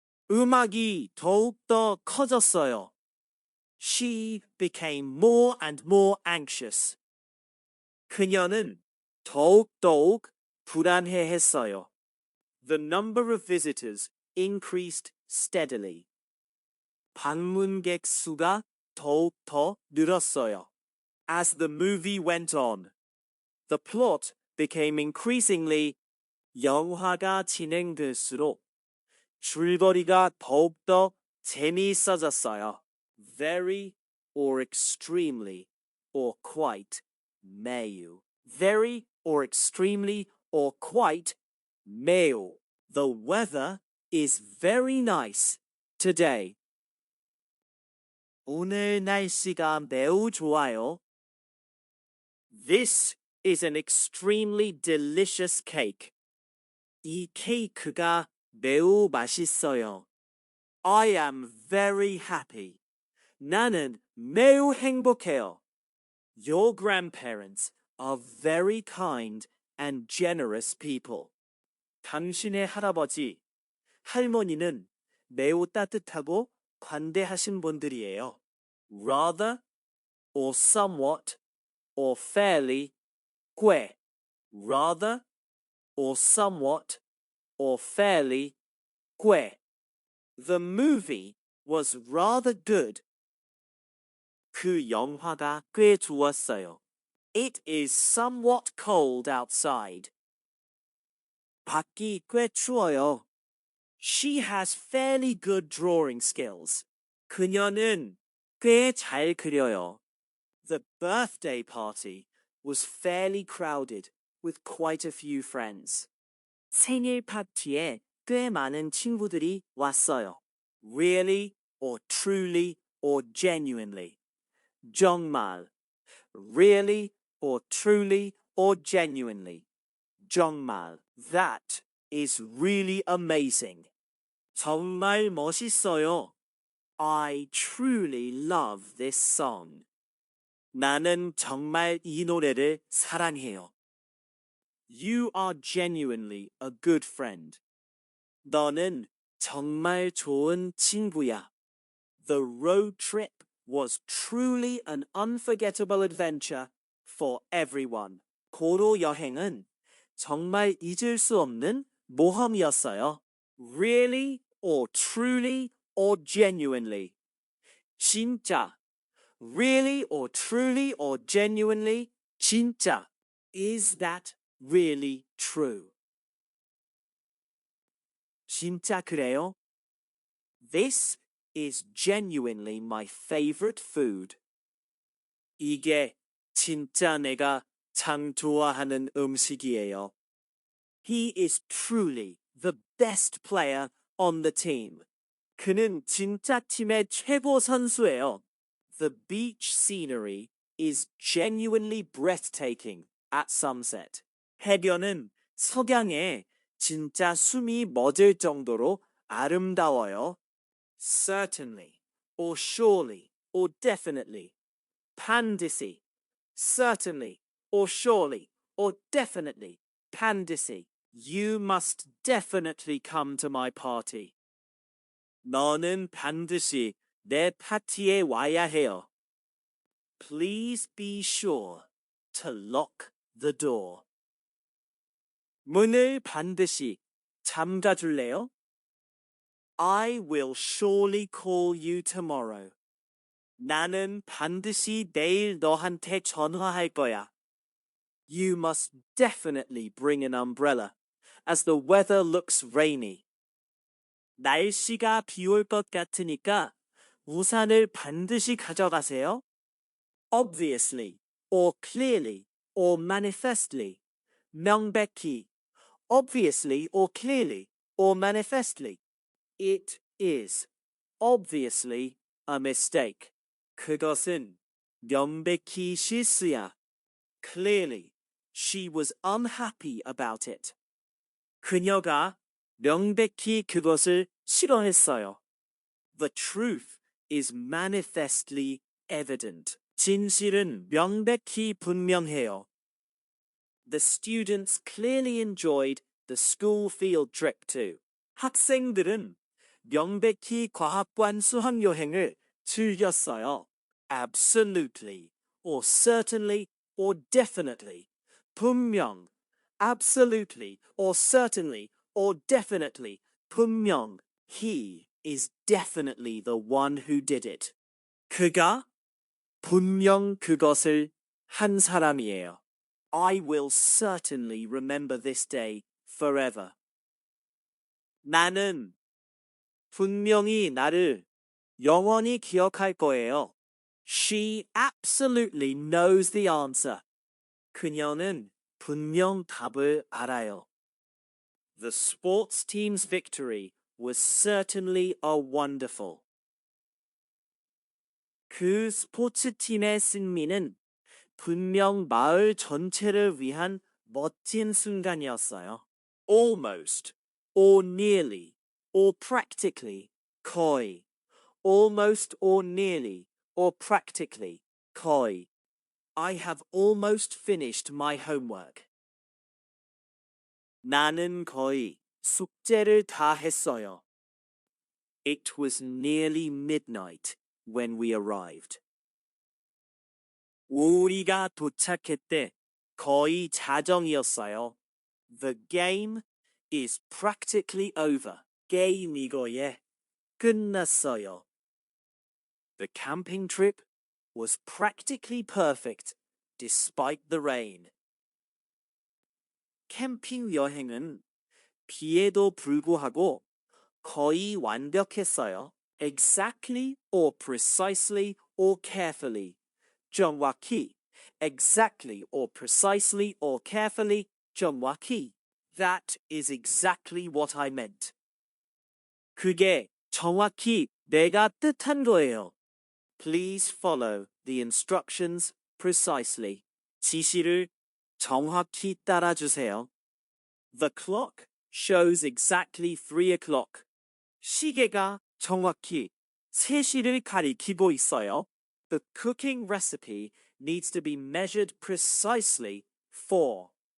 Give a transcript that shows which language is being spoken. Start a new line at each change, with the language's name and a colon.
Korean: 음악이 더욱 더 커졌어요.
English: She became more and more anxious.
Korean: 그녀는 더욱 불안해했어요.
English: The number of visitors increased steadily.
Korean: 방문객 수가 더욱 더 늘었어요.
English: As the movie went on, the plot became increasingly
Korean: 영화가 진행될수록 줄거리가 더욱더 재미있어졌어요.
English: Very or extremely or quite 매우. Very or extremely or quite 매우. The weather is very nice today.
Korean: 오늘 날씨가 매우 좋아요.
English: This is an extremely delicious cake.
Korean: 이 케이크가 매우 맛있어요.
English: I am very happy.
Korean: 나는 매우 행복해요.
English: Your grandparents are very kind and generous people.
Korean: 당신의 할아버지, 할머니는 매우 따뜻하고 관대하신 분들이에요.
English: Rather or somewhat or fairly, 꽤. Rather or somewhat or fairly, 꽤. The movie was rather good.
Korean: 그 영화가 꽤 좋았어요.
English: It is somewhat cold outside.
Korean: 밖이 꽤 추워요.
English: She has fairly good drawing skills.
Korean: 그녀는 꽤 잘 그려요.
English: The birthday party was fairly crowded with quite a few friends.
Korean: 생일 파티에 꽤 많은 친구들이 왔어요.
English: Really or truly or genuinely.
Korean: 정말.
English: Really or truly or genuinely. 정말. That is really amazing.
Korean: 정말 멋있어요.
English: I truly love this song.
Korean: 나는 정말 이 노래를 사랑해요.
English: You are genuinely a good friend.
Korean: 너는 정말 좋은 친구야.
English: The road trip was truly an unforgettable adventure for everyone.
Korean: 고로 여행은 정말 잊을 수 없는 모험이었어요.
English: Really or truly or genuinely.
Korean: 진짜.
English: Really or truly or genuinely. 진짜. Is that really true?
Korean: 진짜 그래요?
English: This is genuinely my favorite food.
Korean: 이게 진짜 내가 참 좋아하는 음식이에요.
English: He is truly the best player on the team.
Korean: 그는 진짜 팀의 최고 선수예요.
English: The beach scenery is genuinely breathtaking at sunset.
Korean: 해변은 석양에 진짜 숨이 멎을 정도로 아름다워요.
English: Certainly, or surely, or definitely.
Korean: 반드시.
English: Certainly, or surely, or definitely.
Korean: 반드시.
English: You must definitely come to my party.
Korean: 너는 반드시 내 파티에 와야 해요.
English: Please be sure to lock the door.
Korean: 문을 반드시 잠가줄래요?
English: I will surely call you tomorrow.
Korean: 나는 반드시 내일 너한테 전화할 거야.
English: You must definitely bring an umbrella, as the weather looks rainy.
Korean: 날씨가 비올 것 같으니까 우산을 반드시 가져가세요.
English: Obviously, or clearly, or manifestly. 명백히, obviously or clearly, or manifestly. It is obviously a mistake.
Korean: 그것은 명백히 실수야.
English: Clearly, she was unhappy about it.
Korean: 그녀가 명백히 그것을 싫어했어요.
English: The truth is manifestly evident.
Korean: 진실은 명백히 분명해요.
English: The students clearly enjoyed the school field trip too.
Korean: 학생들은 명백히 과학관 수학여행을 즐겼어요.
English: Absolutely, or certainly, or definitely. 분명, absolutely, or certainly, or definitely. 분명, he is definitely the one who did it.
Korean: 그가 분명 그것을 한 사람이에요.
English: I will certainly remember this day forever.
Korean: 나는 분명히 나를 영원히 기억할 거예요.
English: She absolutely knows the answer.
Korean: 그녀는 분명 답을 알아요.
English: The sports team's victory was certainly a wonderful.
Korean: 그 스포츠팀의 승리는 분명 마을 전체를 위한 멋진 순간이었어요.
English: Almost, or nearly, or practically, 거의. Almost or nearly, or practically, 거의. I have almost finished my homework.
Korean: 나는 거의 숙제를 다 했어요.
English: It was nearly midnight when we arrived.
Korean: 우리가 도착했대. 거의 자정이었어요.
English: The game is practically over.
Korean: 게임 이거에 끝났어요.
English: The camping trip was practically perfect despite the rain.
Korean: 캠핑 여행은 비에도 불구하고 거의 완벽했어요.
English: Exactly or precisely or carefully.
Korean: 정확히.
English: Exactly or precisely or carefully.
Korean: 정확히.
English: That is exactly what I meant.
Korean: 그게 정확히 내가 뜻한 거예요.
English: Please follow the instructions precisely.
Korean: 지시를 정확히 따라주세요.
English: The clock shows exactly 3 o'clock.
Korean: 시계가 정확히 3시를 가리키고 있어요.
English: The cooking recipe needs to be measured precisely for.